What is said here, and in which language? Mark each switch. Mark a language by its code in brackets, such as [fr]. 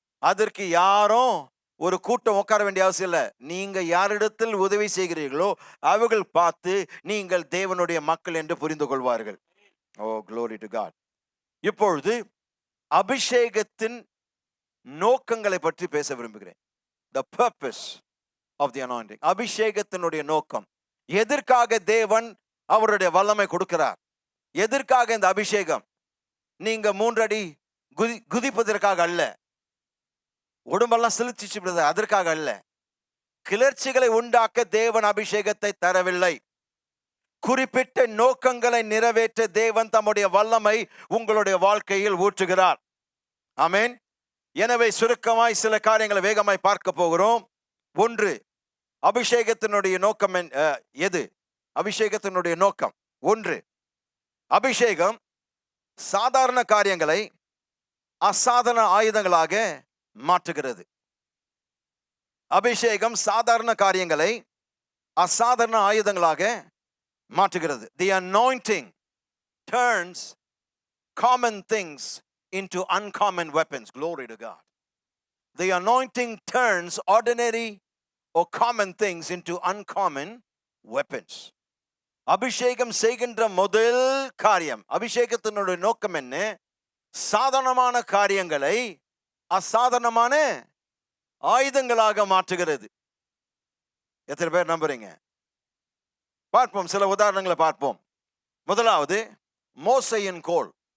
[ta] அதற்கு யாரும் ஒரு கூட்டம் உட்கார வேண்டிய அவசியம் இல்லை. நீங்க யாரிடத்தில் உதவி செய்கிறீர்களோ அவர்கள் பார்த்து நீங்கள் தேவனுடைய மக்கள் என்று புரிந்து கொள்வார்கள். ஓ, [en] glory to God. [ta] இப்பொழுது அபிஷேகத்தின் நோக்கங்களை பற்றி பேச விரும்புகிறேன். [en] The purpose of the anointing. [ta] அபிஷேகத்தினுடைய நோக்கம். எதற்காக தேவன் அவருடைய வல்லமை கொடுக்கிறார்? எதற்காக இந்த அபிஷேகம்? நீங்க 3 அடி குதிப்பதற்காக அல்ல, உடம்பெல்லாம் சிலிர்ச்சிச்சு விடுறது அதற்காக அல்ல. கிளர்ச்சிகளை உண்டாக்க தேவன் அபிஷேகத்தை தரவில்லை. குறிப்பிட்ட நோக்கங்களை நிறைவேற்ற தேவன் தம்முடைய வல்லமை உங்களுடைய வாழ்க்கையில் ஊற்றுகிறார். ஆமென். எனவே சுருக்கமாய் சில காரியங்களை வேகமாய் பார்க்க போகிறோம். ஒன்று, அபிஷேகத்தினுடைய நோக்கம் எது? அபிஷேகத்தினுடைய நோக்கம் ஒன்று, அபிஷேகம் சாதாரண காரியங்களை அசாதாரண ஆயுதங்களாக மாற்றுகிறது. அபிஷேகம் சாதாரண காரியங்களை அசாதாரண ஆயுதங்களாக மாற்றுகிறது. [en] The anointing turns common things into uncommon weapons. Glory to God. The anointing turns ordinary or common things into uncommon weapons. [ta] அபிஷேகம் செய்கின்ற முதல் காரியம், அபிஷேகத்தினுடைய நோக்கம் என்ன? சாதாரணமான காரியங்களை அசாதாரணமான ஆயுதங்களாக மாற்றுகிறது. எத்தனை பேர் நம்புறீங்க? பார்ப்போம், சில உதாரணங்களை பார்ப்போம். முதலாவது, மோசேயின் கோல்.